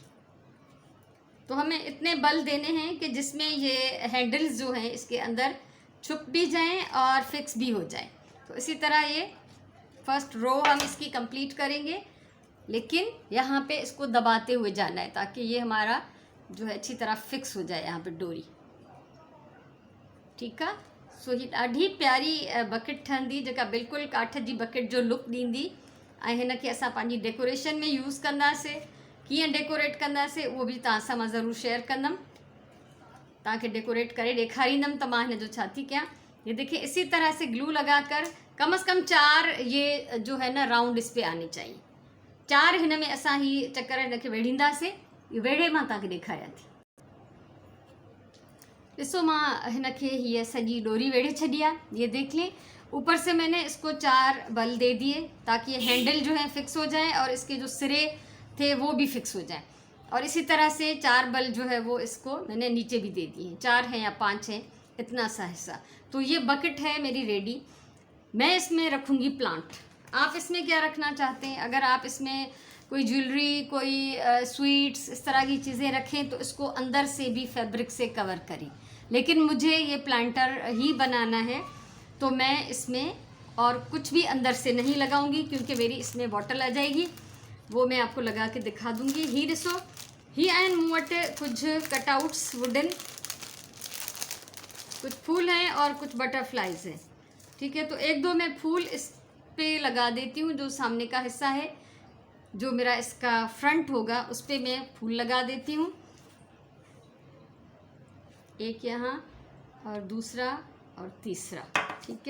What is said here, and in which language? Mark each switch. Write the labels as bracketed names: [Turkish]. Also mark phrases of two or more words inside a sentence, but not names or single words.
[Hindi] तो हमें इतने बल देने हैं कि जिसमें ये हैंडल्स जो हैं इसके अंदर छुप भी जाएं और फिक्स भी हो जाएं। तो इसी तरह ये फर्स्ट रो हम इसकी कंप्लीट करेंगे, लेकिन यहाँ पे इसको दबाते हुए जाना है ताकि ये हमारा जो है अच्छी तरह फिक्स हो जाए यहाँ पे डोरी, ठीक है। [Sindhi] सो ही ॾाढी प्यारी बकेट ठहंदी, जेका बिल्कुलु काठ जी बकेट जो लुक ॾींदी ऐं हिनखे असां पंहिंजी डेकोरेशन में यूज़ कंदासीं। कीअं डेकोरेट कंदासीं उहो बि तव्हां सां मां ज़रूरु शेयर कंदमि, तव्हांखे डेकोरेट करे ॾेखारींदमि त मां हिन जो छा थी कयां। [Hindi] ये देखिए, इसी तरह से ग्लू लगाकर कम से कम 4 ये जो है ना राउंड इस पे आने चाहिए। [Sindhi] 4 हिन में असां ही चक्कर हिनखे वेढ़ींदासीं। ये वेढ़े मां तव्हांखे ॾेखारियां थी। ॾिसो, मां हिनखे हीअ सॼी डोरी वेढ़े छॾी आहे। [Hindi] ये देख लें, ऊपर से मैंने इसको 4 बल दे दिए ताकि ये हैंडल जो है फिक्स हो जाए और इसके जो सिरे थे वो भी फिक्स हो जाए। और इसी तरह से 4 बल जो है वो इसको मैंने नीचे भी दे दिए हैं। 4 हैं या 5 हैं, इतना सा हिस्सा। तो ये बकेट है मेरी रेडी। मैं इसमें रखूँगी प्लांट। आप इसमें क्या रखना चाहते हैं? अगर आप इसमें कोई ज्वेलरी, कोई स्वीट्स, इस तरह की चीज़ें रखें तो इसको अंदर से भी फैब्रिक से कवर करें, लेकिन मुझे ये प्लांटर ही बनाना है तो मैं इसमें और कुछ भी अंदर से नहीं लगाऊंगी, क्योंकि मेरी इसमें बॉटल आ जाएगी, वो मैं आपको लगा के दिखा दूंगी। [Sindhi] ही ॾिसो, ही आहिनि मूं वटि कुछ [English] cutouts wooden, [Hindi] कुछ फूल हैं और कुछ बटरफ्लाइज हैं, ठीक है। तो 1-2 मैं फूल इस पे लगा देती हूँ। जो सामने का हिस्सा है, जो मेरा इसका फ्रंट होगा, उस पे मैं फूल लगा देती हूँ, एक यहाँ और दूसरा और तीसरा, ठीक है।